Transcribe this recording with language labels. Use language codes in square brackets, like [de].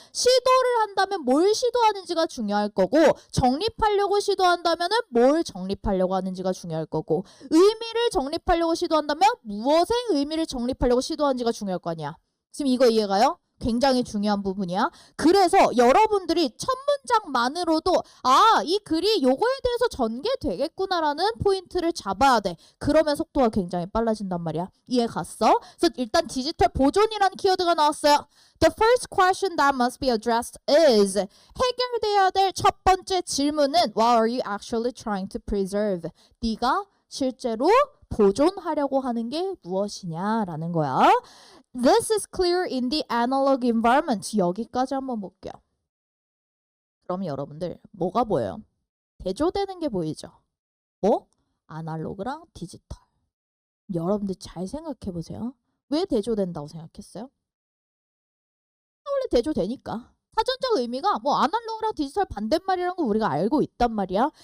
[ko] 시도를 한다면 뭘 시도하는지가 중요할 거고 정립하려고 시도한다면 뭘 정립하려고 하는지가 중요할 거고 의미를 정립하려고 시도한다면 무엇의 의미를 정립하려고 시도하는지가 중요할 거 아니야. 지금 이거 이해가요? 굉장히 중요한 부분이야. 그래서 여러분들이 첫 문장만으로도 이 글이 요거에 대해서 전개되겠구나라는 포인트를 잡아야 돼. 그러면 속도가 굉장히 빨라진단 말이야. 이해 갔어? 그래서 일단 디지털 보존이라는 키워드가 나왔어요. [en] The first question that must be addressed is [ko] 해결돼야 될 첫 번째 질문은 [en] What are you actually trying to preserve? [ko] 네가 실제로 보존하려고 하는 게 무엇이냐라는 거야. [en] This is clear in the analog environment. [ko] 여기까지 한번 볼게요. 그럼 여러분들 뭐가 보여요? 대조되는 게 보이죠? 뭐? 아날로그랑 디지털. 여러분들 잘 생각해 보세요. 왜 대조된다고 생각했어요? 원래 대조되니까. 사전적 의미가 뭐 아날로그랑 디지털 반대말이라는 거 우리가 알고 있단 말이야.